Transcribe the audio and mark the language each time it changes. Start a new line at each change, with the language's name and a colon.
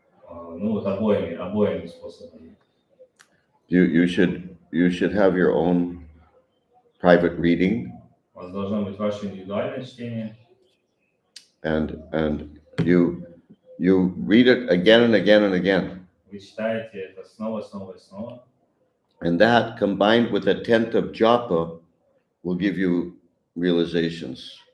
Russian: Ну вот обоими способами.
English: You should have your own private reading,
Russian: У вас должно быть ваше индивидуальное чтение,
English: and you read it again and again and again.
Russian: вы читаете это снова и снова.
English: And that, combined with attentive japa, will give you realizations.